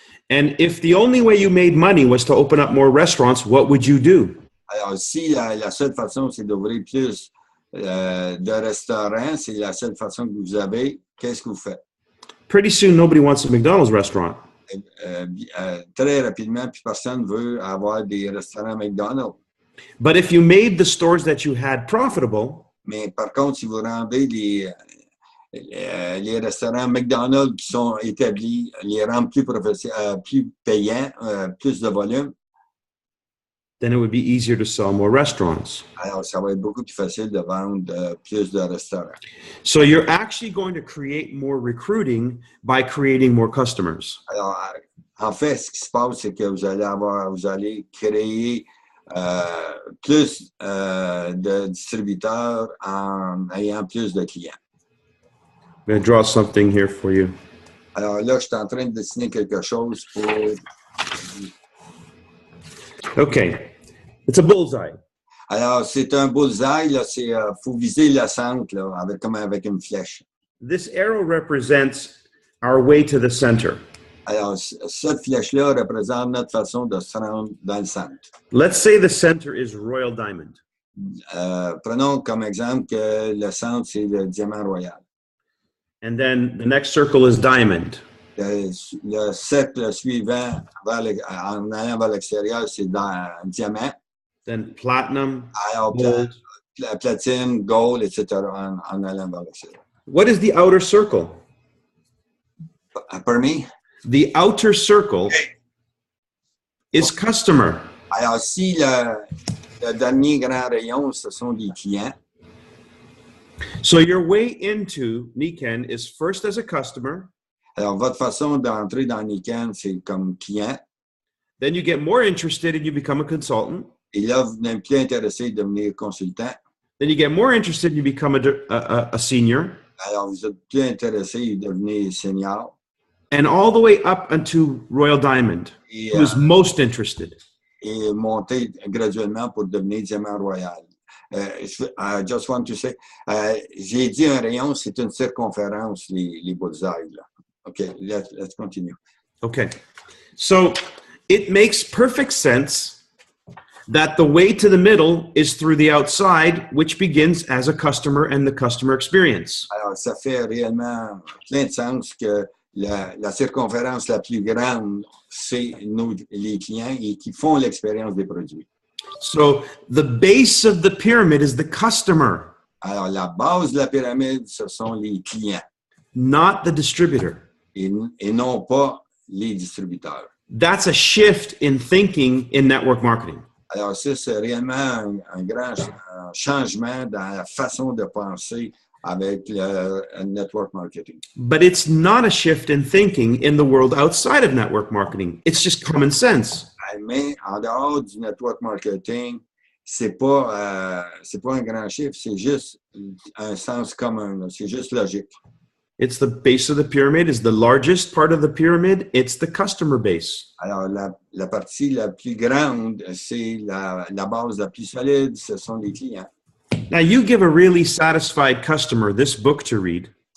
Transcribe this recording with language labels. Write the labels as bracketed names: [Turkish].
[English] And if the only way you made money was to open up more restaurants, what would you do? [French] Alors, si la seule façon, c'est d'ouvrir plus de restaurants, c'est la seule façon que vous avez, qu'est-ce que vous faites? [English] Pretty soon, nobody wants a McDonald's restaurant. [French] Très rapidement, puis personne ne veut avoir des restaurants McDonald's. [English] But if you made the stores that you had profitable, [French] Mais par contre, si vous rendez les restaurants McDonald's qui sont établis, les rendre plus payants, plus de volume, [English] then it would be easier to sell more restaurants. [French] alors ça va être beaucoup plus facile de vendre plus de restaurants. [English] So you're actually going to create more recruiting by creating more customers. [French] Alors, en fait, ce qui se passe, c'est que vous allez créer plus de distributeurs en ayant plus de clients. [English] I'm going to draw something here for you. [French] Alors là, je suis en train de dessiner quelque chose pour... [English] Okay, it's a bullseye. [French] Alors, c'est un bullseye, là, faut viser le centre, là, comme avec une flèche. [English] This arrow represents our way to the center. [French] Alors, cette flèche-là représente notre façon de se rendre dans le centre. [English] Let's say the center is Royal Diamond. [French] Prenons comme exemple que le centre, c'est le diamant royal. [English] And then the next circle is diamond. [French] Le cercle suivant, en allant vers l'extérieur, c'est dans diamant. [English] Then platinum, [French] Alors, [English] gold. [French] platine, gold, etc., en allant vers l'extérieur. [English] What is the outer circle? Pardon me? The outer circle is customer. [French] Alors, si le dernier grand rayon, ce sont des clients, [English] So your way into Niken is first as a customer, [French] alors votre façon d'entrer dans Niken, c'est comme client. [English] then you get more interested and you become a consultant. [French] Et là, vous n'êtes plus intéressé de devenir consultant. [English] Then you get more interested and you become a senior. [French] Alors, vous êtes plus intéressé de devenir senior. [English] and all the way up unto Royal Diamond, [French] et, [English] who is most interested. [French] et monter graduellement pour devenir diamant royal. [English] I just want to say, [French] j'ai dit un rayon, c'est une circonférence, les bullseyes. [English] Là. Okay, let's continue. Okay. So it makes perfect sense that the way to the middle is through the outside, which begins as a customer and the customer experience. [French] Alors, ça fait réellement plein de sens que la circonférence la plus grande, c'est nous, les clients, et qui font l'expérience des produits. [English] So the base of the pyramid is the customer, [French] Alors, la base de la pyramide, ce sont les clients [English] not the distributor. [French] et non pas les distributeurs. [English] That's a shift in thinking in network marketing. [French] Alors, ça, c'est réellement un grand changement dans la façon de penser avec le network marketing. [English] But it's not a shift in thinking in the world outside of network marketing. It's just common sense. [French] Mais en dehors du network marketing, c'est pas un grand chiffre, c'est juste un sens commun, c'est juste logique. [English] It's the base of the pyramid is the largest part of the pyramid. It's the customer base. [French] Alors, la partie la plus grande, c'est la base la plus solide, ce sont les clients. [English] Now, you give a really satisfied customer this book to read.